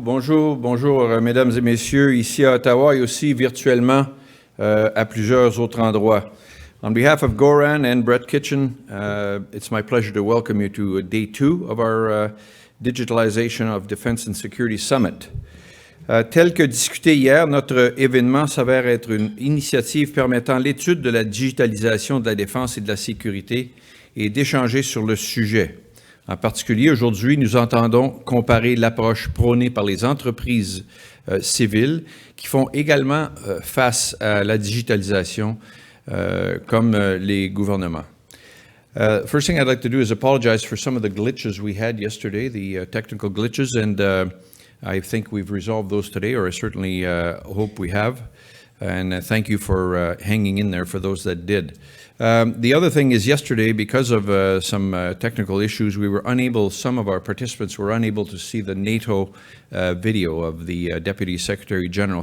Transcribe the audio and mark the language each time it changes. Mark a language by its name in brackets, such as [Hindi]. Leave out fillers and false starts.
[French] Bonjour, mesdames et messieurs, ici à Ottawa et aussi virtuellement à plusieurs autres endroits. [English] On behalf of Goran and Brett Kitchen, it's my pleasure to welcome you to Day 2 of our Digitalization of Defense and Security Summit. [French] Tel que discuté hier, notre événement s'avère être une initiative permettant l'étude de la digitalisation de la défense et de la sécurité et d'échanger sur le sujet. En particulier, aujourd'hui, nous entendons comparer l'approche prônée par les entreprises civiles qui font également face à la digitalisation comme les gouvernements. [English] First thing I'd like to do is apologize for some of the glitches we had yesterday, the technical glitches, and I think we've resolved those today, or I certainly hope we have. And thank you for hanging in there for those that did. The other thing is yesterday, because of some technical issues, some of our participants were unable to see the NATO video of the Deputy Secretary General.